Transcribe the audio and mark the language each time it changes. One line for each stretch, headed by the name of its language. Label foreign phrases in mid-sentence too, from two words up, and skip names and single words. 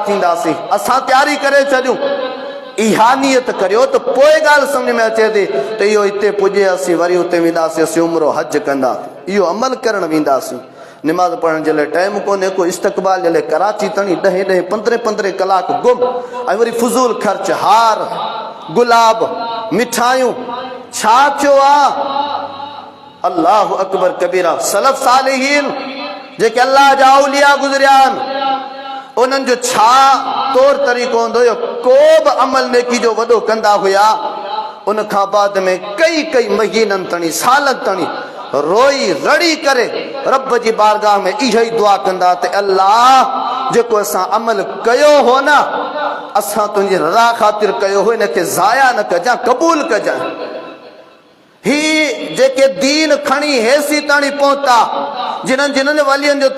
Sindhi: थींदासीं असां तयारी करे छॾियूं इहा नियत करियो त पोइ ॻाल्हि सम्झ में अचे थी त इहो हिते पुॼे असीं वरी हुते वेंदासीं असीं उमिरो हज कंदासीं इहो अमल करणु वेंदासीं निमाज़ पढ़ण जे लाइ टाइम कोन्हे को इस्तक़बाल जे लाइ कराची ताणी 10-10 15-15 कलाक गुम ऐं वरी फुज़ूल ख़र्च हार गुलाब मिठाइयूं छा थियो आहे
Arabic: الله أكبر كبيرا
Sindhi: सलफ़ सालिहीन जेके अल्लाह जा औलिया गुज़रिया आहिनि उन्हनि जो छा तौर तरीक़ो हूंदो हुयो को बि अमल नेकी जो वॾो कंदा हुया उन खां बाद में कई महीननि ताणी सालनि ताणी रोई रड़ी करे रब जी बारगाह में इहो ई दुआ कंदा त अल्लाह जेको असां अमल कयो हो न असां तुंहिंजी रज़ा ख़ातिर कयो हो इनखे ज़ाया न कजां क़बूल कजां ही जेके दीन खणी हेसी ताणी पहुता जिन्हनि वलियनि जो